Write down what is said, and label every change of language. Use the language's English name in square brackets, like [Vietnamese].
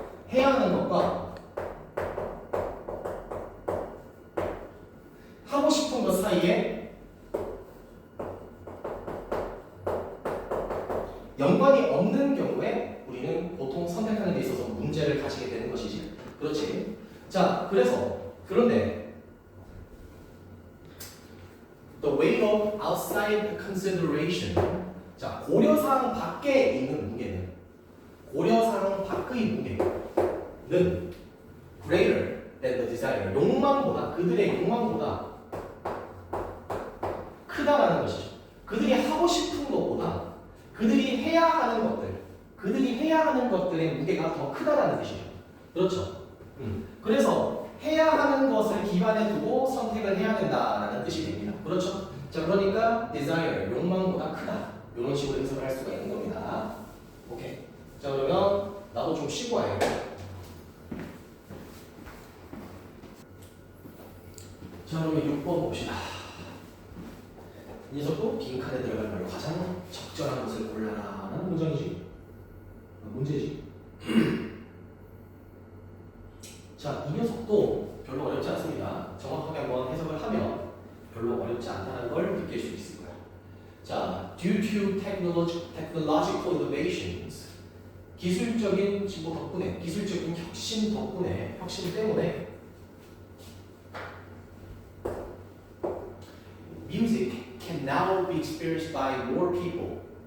[Korean] 해야 하는 것과 하고 싶은 것 사이에 연관이 없는 경우에 우리는 보통 선택하는 데 있어서 문제를 가지게 되는 것이지. 그렇지? [English] 자, [Korean] 그런데 [English] the weight of outside consideration. [Korean] 자, 고려사항 밖에 있는 무게는 고려사항 밖의 무게는 [English] greater than the desire. [Korean] 그들의 욕망보다 크다라는 것이죠. 그들이 하고 싶은 것보다 그들이 해야 하는 것들의 무게가 더 크다라는 뜻이죠. 그렇죠? 그래서 해야 하는 것을 기반에 두고 선택을 해야 된다라는 뜻이 됩니다. 그렇죠? 자, 그러니까 desire, 욕망보다 크다. 이런 식으로 해석을 할 수가 있는 겁니다. 오케이. 자, 그러면 나도 좀 쉬고 와야겠다. 자, 그러면 6번 봅시다. 이 녀석도 빈칸에 들어갈 말로 가장 적절한 것을 골라라 라는 문제지. 자, 이 녀석도 별로 어렵지 않습니다. 정확하게 한번 해석을 하면 별로 어렵지 않다는 걸 느낄 수 있을 거야. [English] 자, due to technological innovations, [Korean] 기술적인 진보 덕분에, 기술적인 혁신 때문에 [English] music can now be experienced by more people.